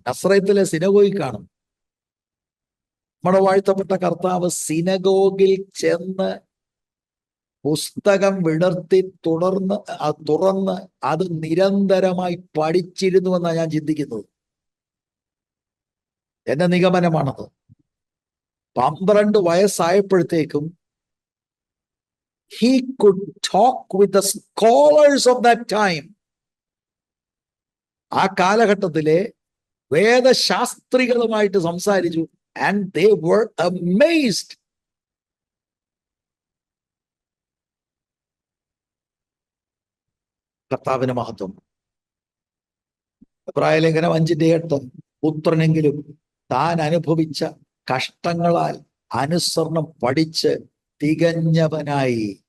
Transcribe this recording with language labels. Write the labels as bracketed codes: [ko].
[ml] നസ്രയത്തിലെ സിനഗോഗിൽ കാണും. നമ്മുടെ വാഴ്ത്തപ്പെട്ട കർത്താവ് സിനഗോഗിൽ ചെന്ന് പുസ്തകം വിടർത്തി തുറന്ന് അത് നിരന്തരമായി പഠിച്ചിരുന്നുവെന്നാണ് ഞാൻ ചിന്തിക്കുന്നത്. എന്റെ നിഗമനമാണത്. 12 വയസ്സായപ്പോഴത്തേക്കും [en] he could talk with the scholars of that time. [ml] ആ കാലഘട്ടത്തിലെ വേദശാസ്ത്രികളുമായിട്ട് സംസാരിച്ചു. [en] And they were amazed. [ml] കർത്താവിന് മഹത്വം. എബ്രായലേഖനം 5:8 പുത്രനെങ്കിലും താൻ അനുഭവിച്ച കഷ്ടങ്ങളാൽ അനുസരണം പഠിച്ച് തികഞ്ഞവനായി.